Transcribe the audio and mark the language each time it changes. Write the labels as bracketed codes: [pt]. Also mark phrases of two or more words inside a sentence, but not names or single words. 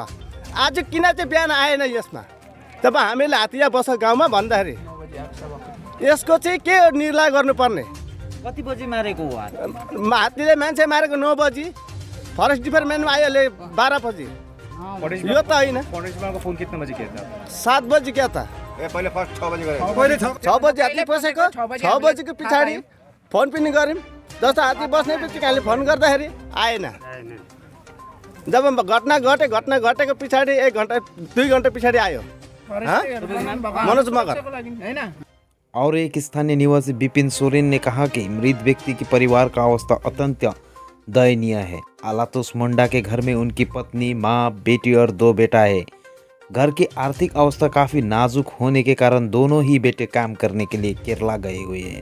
[ne] आज किन चाहिँ बिहान आएन यसमा? तब हामीले हात्ती बस गाउँमा भन्दाखेरि यसको चाहिँ के निर्णय गर्नुपर्ने? कति बजी मारेको हो? हात्तीले मान्छे मारेको 9 बजी, फरेस्ट डिपार्टमेन्टमा आयो अहिले 12 बजी। यो त होइन। [hi] फोन कितने बजे किया था? 7 बजी क्या था? [ne] पहले फर्स्ट 6 बजे गरे। पहिले 6 बजी हात्ती बसेको, 6 बजीको पछाडि फोन पनि गऱ्यौँ। जस्तो हात्ती बस्ने बित्तिकै फोन गर्दाखेरि आएन। जब घटना घटेको पछाडि 1 घन्टा 2 घन्टा पछाडि आयो मनोज मगर। [hi] और एक स्थानीय निवासी विपिन सोरेन ने कहा कि मृत व्यक्ति के परिवार का अवस्था अत्यंत दयनीय है। आलुतोष मुंडा के घर में उनकी पत्नी, माँ, बेटी और 2 बेटा है। घर की आर्थिक अवस्था काफ़ी नाजुक होने के कारण दोनों ही बेटे काम करने के लिए केरला गए हुए हैं।